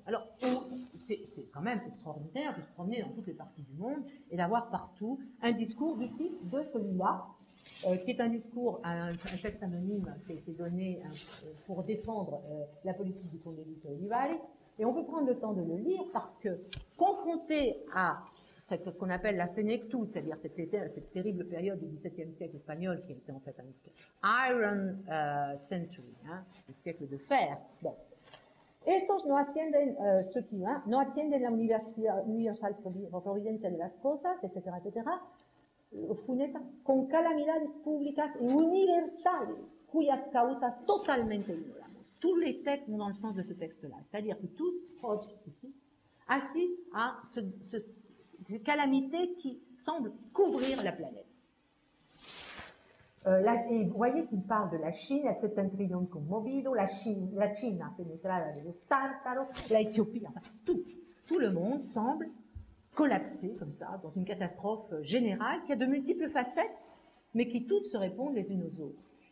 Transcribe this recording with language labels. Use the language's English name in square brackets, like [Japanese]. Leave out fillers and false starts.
[French] Alors, c'est quand même extraordinaire de se promener dans toutes les parties du monde et d'avoir partout un discours du type de celui-là, qui est un discours, un texte anonyme qui a été donné pour défendre la politique du Conde Duque Olivares. Et on peut prendre le temps de le lire parce que, confronté à ce qu'on appelle la sénectute, c'est-à-dire cette terrible période du XVIIe siècle espagnol qui était en fait un [English] Iron Century, [French] hein, le siècle de fer. Bon. [Spanish] Estos no atienden, no atienden la universal providencia de las cosas, etcétera, etcétera, funesta, con calamidades públicas y universales, cuyas causas totalmente ignoramos. [French] Tous les textes vont dans le sens de ce texte-là, c'est-à-dire que tous, Hobbes ici, assistent à ces calamités qui semblent couvrir la planète. Et vous voyez qu'il parle de la Chine, [Spanish] el septentrion conmovido, la China penetrada de los tártaros, [French] la Éthiopie, enfin tout le monde semble collapser comme ça dans une catastrophe générale qui a de multiples facettes, mais qui toutes se répondent les unes aux autres.